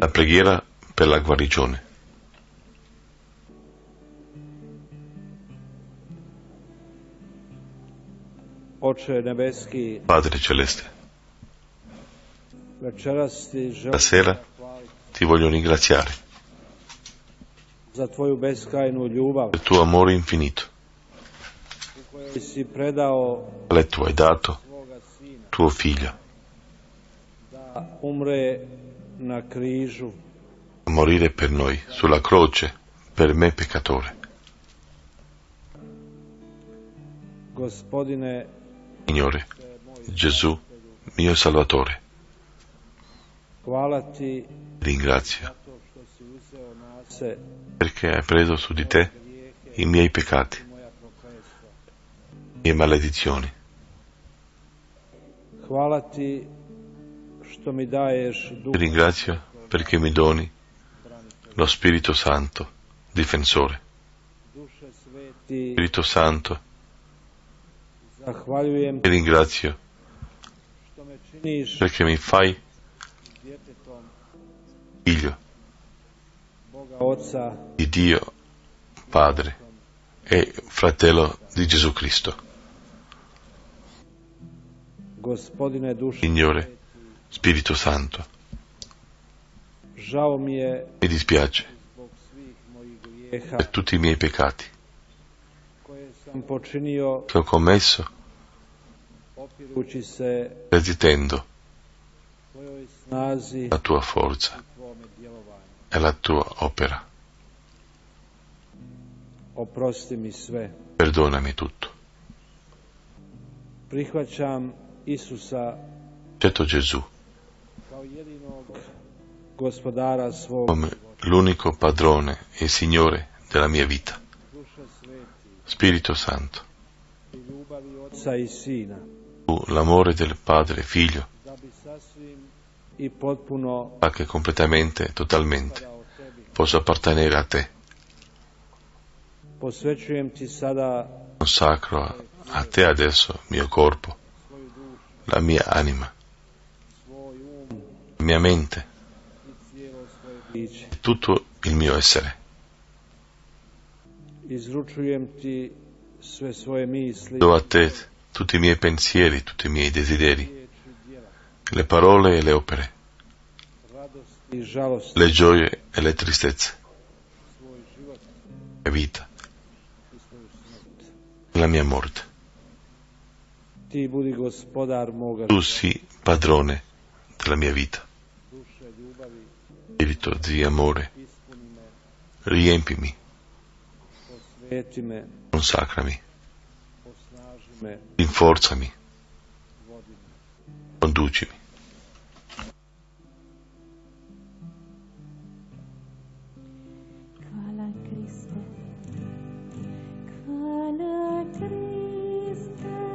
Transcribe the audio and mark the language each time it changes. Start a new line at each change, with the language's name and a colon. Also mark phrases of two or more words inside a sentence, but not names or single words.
Italian: La preghiera per la guarigione.
Croatian: Oče nebeski,
Italian: Padre Celeste,
Croatian: večeras ti želim
Italian: stasera ti voglio ringraziare
Croatian: za tvoju beskrajnu ljubav
Italian: per il tuo amore infinito,
Croatian: u kojoj si predao
Italian: quale tu hai dato
Croatian: svoga sina
Italian: tuo figlio
Croatian: da umre na križu
Italian: a morire per noi sulla croce, per me peccatore.
Croatian: Gospodine,
Italian: Signore, Gesù, mio Salvatore,
Croatian: hvala ti
Italian: ringrazio
Croatian: zato što si uzeo na se
Italian: perché hai preso su di te i miei peccati,
Croatian: moja prokletstva.
Italian: le mie maledizioni.
Croatian: Hvala ti što mi daješ
Italian: Ti
Croatian: duha
Italian: ringrazio perché mi doni lo Spirito Santo, difensore.
Croatian: duše sveti.
Italian: Spirito Santo,
Croatian: Zahvaljujem
Italian: ti ringrazio
Croatian: što me činiš
Italian: perché mi fai
Croatian: djetetom
Italian: figlio
Croatian: Boga Oca,
Italian: di Dio Padre e fratello di Gesù Cristo.
Croatian: Gospodine duše.
Italian: Signore, Spirito Santo,
Croatian: Žao mi je
Italian: mi dispiace
Croatian: zbog svih mojih grijeha
Italian: per tutti i miei peccati
Croatian: koje sam počinio
Italian: che ho commesso
Croatian: opirući se
Italian: resistendo
Croatian: tvojoj snazi
Italian: la tua forza
Croatian: i tvome djelovanju.
Italian: e la tua opera.
Croatian: Oprosti mi sve.
Italian: Perdonami tutto.
Croatian: Prihvaćam Isusa
Italian: Accetto Gesù
Croatian: kao jedinog gospodara svog
Italian: come l'unico padrone e Signore della mia vita.
Croatian: duše sveti
Italian: Spirito Santo,
Croatian: i ljubavi Oca i Sina,
Italian: tu l'amore del Padre e Figlio,
Croatian: da bi sasvim i potpuno
Italian: fa che completamente, totalmente,
Croatian: pripadao tebi.
Italian: posso appartenere a te.
Croatian: Posvećujem ti sada
Italian: Consacro a te adesso il mio corpo,
Croatian: svoju dušu,
Italian: la mia anima,
Croatian: svoj um
Italian: la mia mente
Croatian: i cijelo svoje biće.
Italian: e tutto il mio essere.
Croatian: Izručujem ti sve svoje misli,
Italian: Do a te tutti i miei pensieri, tutti i miei desideri,
Croatian: riječi, djela.
Italian: le parole e le opere.
Croatian: i žalosti,
Italian: le gioie e le tristezze,
Croatian: svoj život
Italian: la mia vita,
Croatian: i svoju smrt.
Italian: la mia morte.
Croatian: Ti budi gospodar moga
Italian: Tu sii padrone della mia vita,
Croatian: duše, ljubavi,
Italian: spirito di amore,
Croatian: ispuni me,
Italian: riempimi,
Croatian: posveti me,
Italian: consacrami,
Croatian: osnaži me,
Italian: rinforzami,
Croatian: vodi me.
Italian: conducimi.
Croatian: Hvala Kriste, hvala Kriste,